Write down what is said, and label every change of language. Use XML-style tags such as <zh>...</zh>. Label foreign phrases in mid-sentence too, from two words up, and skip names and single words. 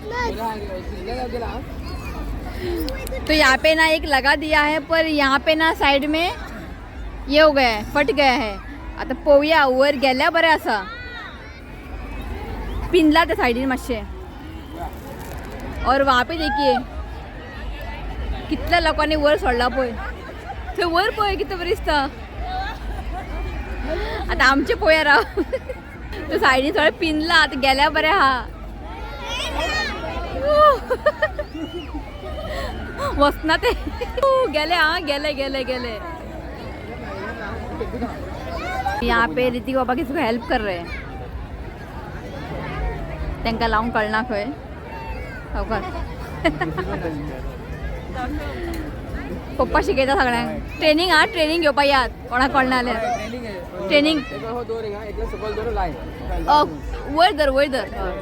<hi>तो यहाँ पे ना एक लगा दिया है, पर यहाँ पे ना साइड में ये हो गया है, फट गया है.</hi> <kok>आता पोवया वर गेल्या बरे असा पिनला त्या साइडीन मातशे.</kok> <hi>और वहाँ पे देखिए</hi> <kok>कितल्या लोकांनी वर सोडला पळय. थंय वर पळय कितें बरें दिसता. आता आमचे पळोवया राव. तो सायडीन सगळें पिनला, आता गेल्या बरें आहा. वचना ते गेले. हाँ गेले गेले गेले.</kok> <hi>यहाँ पे ऋतिक बाबा किसी को हेल्प कर रहे हैं.</hi> <kok>त्यांका लावून कळना खंय. हो का पप्पा शिकयता सगळ्यांक. ट्रेनिंग हा ट्रेनिंग घेवपा यात कोणाक कळना जाल्यार. ट्रेनिंग वयर धर वयर धर.</kok>